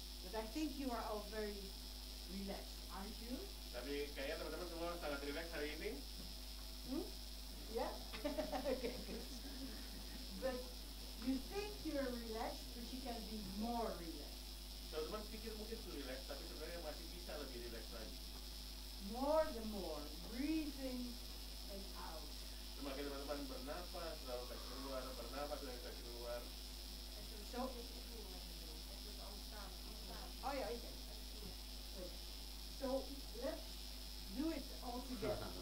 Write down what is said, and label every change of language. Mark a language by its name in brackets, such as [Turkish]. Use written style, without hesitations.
[English] But I think you are all very relaxed, aren't you? [Indonesian] Tapi kayaknya teman-teman semua sangat rileks hari ini. [English] Yeah? Okay, good. But you think you're relaxed, but you can be more relaxed. [Indonesian] Teman-teman pikir mungkin tuh rileks, tapi sebenarnya masih bisa lebih rileks lagi. [English] More the more, breathing and out. [Indonesian] Semakin teman-teman bernapas, lalu tarik keluar, bernapas, lalu tarik keluar. [English] So, oh yeah, okay. So let's do it all together.